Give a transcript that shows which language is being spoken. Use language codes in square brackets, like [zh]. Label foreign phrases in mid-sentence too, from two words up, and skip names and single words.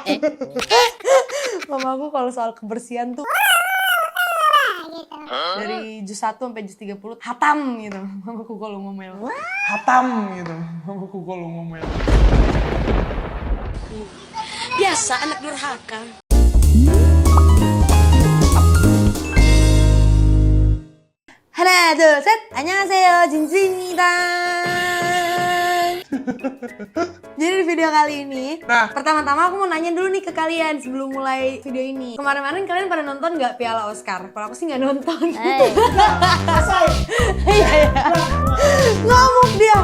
[id] Mama aku kalau soal kebersihan tuh Gitu. dari jus 1 sampai jus 30 hatam gitu. Mamaku kalau ngomel. Hatam gitu. Mamaku kalau ngomel. Biasa anak durhaka. [ko] 하나 둘 셋 안녕하세요 진지입니다. [id] Jadi di video kali ini, pertama-tama aku mau nanya dulu nih ke kalian sebelum mulai video ini. Kemarin-kemarin kalian pada nonton nggak Piala Oscar? Kalau aku sih nggak nonton. Iya. Ngamuk dia.